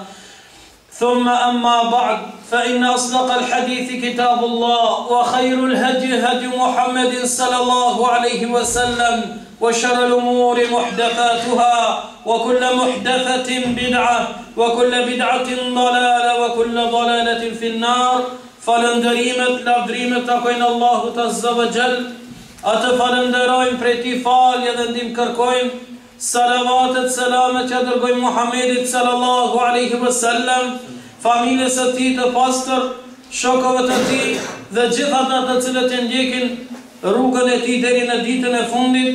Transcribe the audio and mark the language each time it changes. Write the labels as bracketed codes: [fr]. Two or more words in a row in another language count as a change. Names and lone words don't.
[ar] ثم أما بعد فإن أصدق الحديث كتاب الله وخير الهدي هدي محمد صلى الله عليه وسلم وشر الأمور محدثاتها وكل محدثة بدعة وكل بدعة ضلالة وكل ضلالة في النار. [sq] Falënderimet takojnë Allahut [ar] عز وجل. [sq] Atë falenderojmë prej tij falje dhe ndihmë kërkojmë. Salavatet, selamet që dërgojmë Muhammedit [ar] صلى الله عليه وسلم, [sq] familjes së tij të pastër, shokëve të tij dhe gjithë ata të cilët e ndjekin rrugën e tij deri në ditën e fundit.